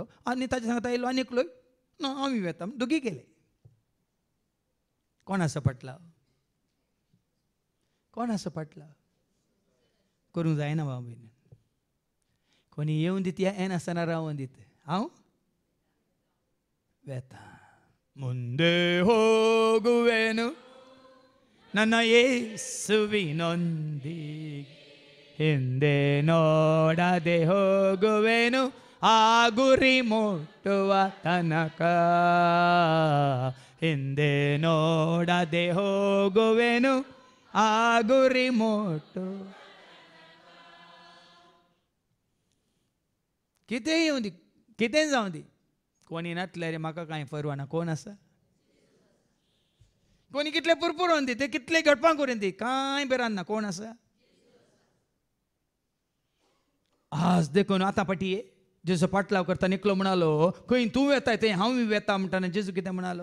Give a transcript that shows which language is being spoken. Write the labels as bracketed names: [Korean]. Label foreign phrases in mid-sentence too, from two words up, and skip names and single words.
[Konkani] आनी ताच्या सांगता येयलो आनी एकलो ना हांव येता. दोगी गेले. कोण आसा पटला, कोण आसा पटला. करूंक जायना बाबा भयण. कोणी येवन दित हें नासतना रावून दीत. हांव वेता. [Kannada] ಮುಂದೆ ಹೋಗುವೆನು ನನ್ನ ಯೇಸುವಿನೊಂದಿಗೆ, ಹಿಂದೆ ನೋಡದೆ ಹೋಗುವೆನು ಆ ಗುರಿ ಮುಟ್ಟುವ ತನಕ. ಹಿಂದೆ ನೋಡದೆ ಹೋಗುವೆನು ಆ ಗುರಿ ಮುಟ್ಟು. [Konkani] कितें येवं दी, कितें जावं दी. कोणी नातल्यार म्हाका कांय परवाना. कोण आसा. कोणी कितले पुरपुरोवन दी, ते कितले घडपां करून दी, कांय बेरान ना. कोण आसा. आज देखून आतां पाटये जेजू पाटलाव करता एकलो म्हणालो खंय तूं येता थंय हांव वेता म्हणटाना जेजू कितें म्हणालो.